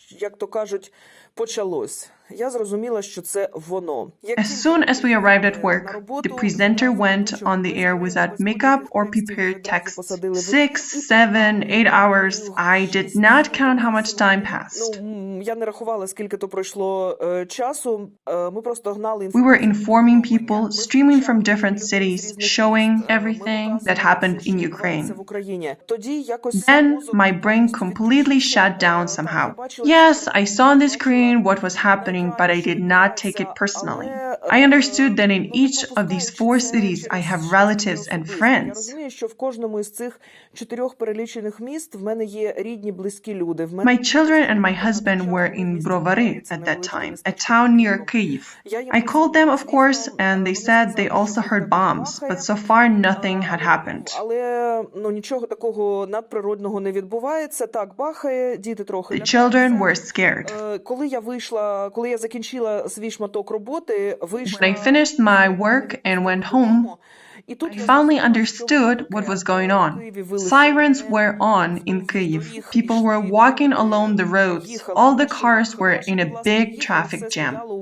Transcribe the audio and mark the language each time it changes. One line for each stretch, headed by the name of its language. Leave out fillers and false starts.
Ukrainian: Як то кажуть, почалось. Я зрозуміла, що це воно.
English: As soon as we arrived at work, the presenter went on the air without makeup or prepared texts. 6, 7, 8 hours. I did not count how much time passed.
Ukrainian: Я не рахувала, скільки то пройшло часу. Ми просто гнали
English: We were informing people, streaming from different cities, showing everything that happened in Ukraine.
Ukrainian: в Україні. Тоді якось
English: Then my brain completely shut down somehow. Yes, I saw on the screen what was happening, but I did not take it personally. I understood that in each of these 4 cities I have relatives and friends.
Ukrainian: розумію, що в кожному із цих 4 перелічених міст в мене є рідні, близькі люди.
English: My children and my husband were in Brovary at that time, a town near Kyiv. I called them, of course, and they said they also heard bombs, but so far nothing had happened.
Ukrainian: Але нічого такого надприродного не відбувається. Так, бахає, діти трохи.
English: The children were scared.
Ukrainian: Коли я закінчила свій шматок роботи, вийшла.
English: When I finished my work and went home, I finally understood what was going on. Sirens were on in Kyiv. People were walking along the roads. All the cars were in a big traffic jam.